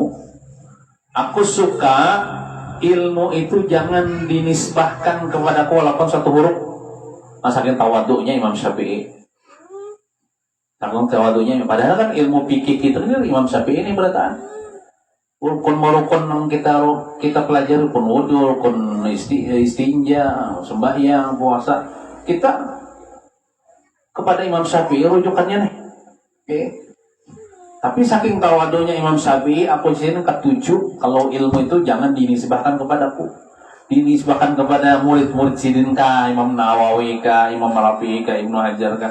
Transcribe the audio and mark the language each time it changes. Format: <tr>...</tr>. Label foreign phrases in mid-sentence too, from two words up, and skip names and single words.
<id>Aku suka ilmu itu jangan dinisbahkan kepadaku walaupun satu huruf. Saking tawaduknya Imam Syafi'i. Saking tawaduknya, padahal kan ilmu fikih kita ini Imam Syafi'i ini berkata rukun yang kita pelajari, rukun wudu, rukun istinja, sembahyang, puasa. Kita kepada Imam Syafi'i rujukannya nih. Okay. Tapi saking tawadunya Imam Syafi'i, aku di sini ketujuh kalau ilmu itu jangan dinisbahkan kepadaku. Dinisbahkan kepada murid-murid Sidin kah, Imam Nawawi kah, Imam Rafi'i kah, Ibnu Hajar kah.</id>